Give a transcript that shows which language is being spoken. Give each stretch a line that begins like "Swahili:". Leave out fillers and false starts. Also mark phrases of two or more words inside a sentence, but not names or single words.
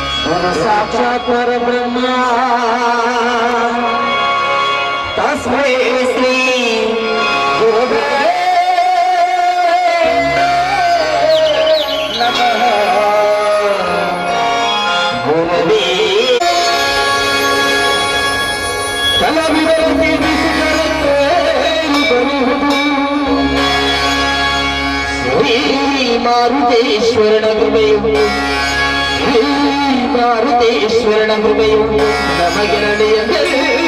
Sanskrit: गुरु साक्षात् परब्रह्म तस्मै श्री गुरुवे नमः गुरुवे
Kannada: ಕಲವಿರಲಿ ಶ್ರೀ ಮಾರುತೇಶ್ವರನ ಕೃಪೆಯು ಶ್ರೀ ಮಾರುತೇಶ್ವರನ ಕೃಪೆಯು ನಮಗೆ ನಡೆಯಬೇಕು.